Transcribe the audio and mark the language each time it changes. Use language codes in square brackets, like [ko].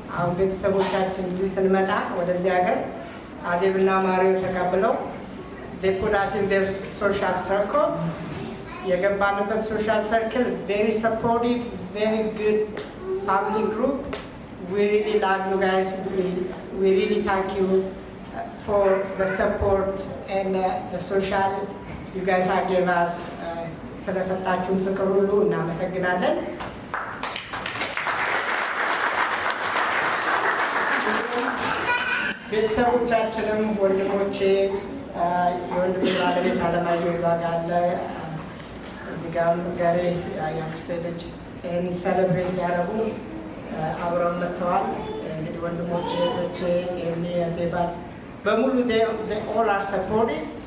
[am] አሁን ቤተሰቦቻችን እዚህ ስንመጣ ወደዚህ ሀገር አዜብና ማሪዮ ተቀብለው [en] they put us in their social circle. [am] የገባንበት [en] social circle, very supportive, very good family group. We really love you guys. We really thank you for the support and the social you guys have given us. [am] ስለሰጣችሁን ፍቅር ሁሉ እናመሰግናለን። ቤተሰቦቻችንም ወንድሞቼ የወንድሜ ባለቤት አለማየሁ እዛ ጋር አለ። እዚህ ጋር ጋሬ ያክስቴ ልጅ ይህን ሰለብሬት ያደረጉ አብረው መጥተዋል። እንግዲህ ወንድሞቼ እህቶቼ ዴባት በሙሉ ኦል አር ሰፖርቲቭ።